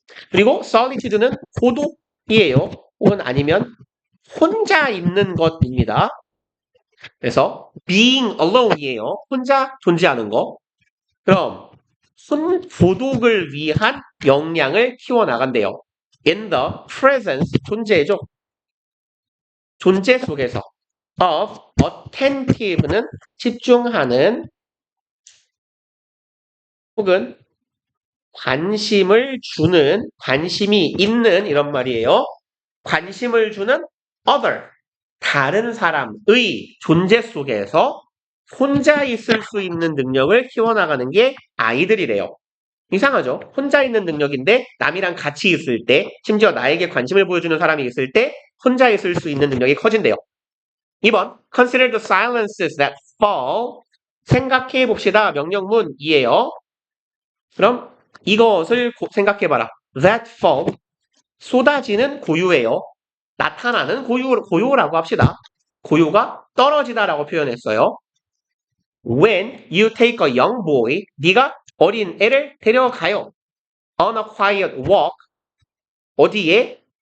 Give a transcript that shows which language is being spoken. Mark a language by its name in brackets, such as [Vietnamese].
[Korean] 그리고 solitude는 고독이에요. 혹은 아니면 혼자 있는 것입니다. 그래서 [English] being alone [Korean] 이에요. 혼자 존재하는 거. 그럼 고독을 위한 역량을 키워나간대요. [English] in the presence, [Korean] 존재죠. 존재 속에서 [English] of attentive [Korean] 는 집중하는 혹은 관심을 주는, 관심이 있는 이런 말이에요. 관심을 주는 other, 다른 사람의 존재 속에서 혼자 있을 수 있는 능력을 키워나가는 게 아이들이래요. 이상하죠? 혼자 있는 능력인데 남이랑 같이 있을 때, 심지어 나에게 관심을 보여주는 사람이 있을 때 혼자 있을 수 있는 능력이 커진대요. [English] 2번 Consider the silences that fall. [Korean] 생각해 봅시다. 명령문이에요. 그럼 이것을 생각해봐라. [English] That fall, [Korean] 쏟아지는 고요예요. 나타나는 고요라고 합시다. 고요가 떨어지다라고 표현했어요. [English] When you take a young boy, [Korean] 네가 어린 애를 데려가요. [English] On a quiet walk, [Korean] 어디에?